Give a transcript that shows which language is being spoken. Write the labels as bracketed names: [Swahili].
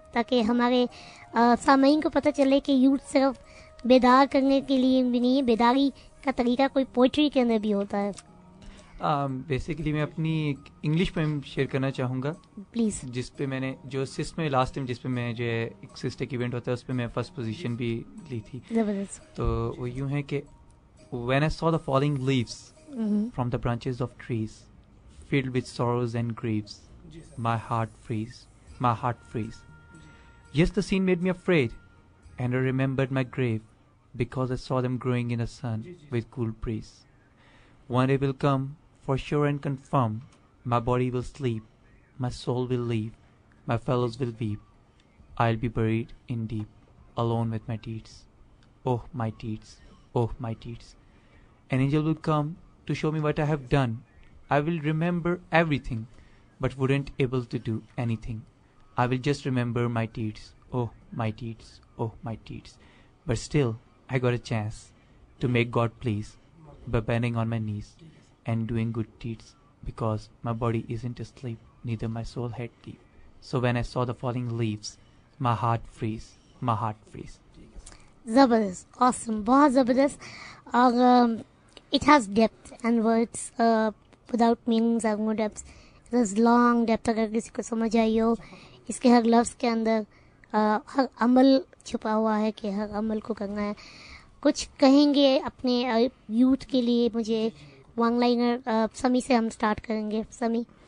[Urdu] تاکہ ہمارے سامعین کو پتہ چلے کہ یوتھ صرف بیدار کرنے کے لیے بھی نہیں ہے, بیداری کا طریقہ کوئی پوئٹری کے اندر بھی ہوتا ہے. بیسیکلی میں اپنی انگلش پوئم شیئر کرنا چاہوں گا پلیز. جس پہ میں نے جو سسٹ میں لاسٹ ٹائم جس پہ میں جو ہے ایک سسٹک ایونٹ ہوتا ہے اس پہ میں فرسٹ پوزیشن بھی لی تھی. زبردست. تو وہ یوں ہے کہ [English] when I saw the falling leaves from the branches of trees filled with sorrows and griefs, my heart freeze. Yes, the scene made me afraid, and I remembered my grave because I saw them growing in the sun with cool breeze. One day will come for sure and confirm, my body will sleep, my soul will leave, my fellows will weep, I'll be buried in deep, alone with my deeds. Oh my deeds, oh my deeds. An angel will come to show me what I have done. I will remember everything, but wouldn't able to do anything. I will just remember my deeds. Oh my deeds, oh my deeds. But still, I got a chance to make God please by bending on my knees and doing good deeds, because my body isn't asleep, neither my soul had sleep. So when I saw the falling leaves, my heart freeze. [Urdu] زبردست, awesome, بہت زبردست. [English] اور it has depth and words without meanings have no depth. It has long depth. [Urdu] اگر کسی کو سمجھ آئی ہو اس کے ہر لفظ کے اندر ہر عمل چھپا ہوا ہے کہ ہر عمل کو کرنا ہے. کچھ کہیں گے اپنے یوتھ کے لیے؟ مجھے ون لائنر سمی سے ہم سٹارٹ کریں گے. سمی.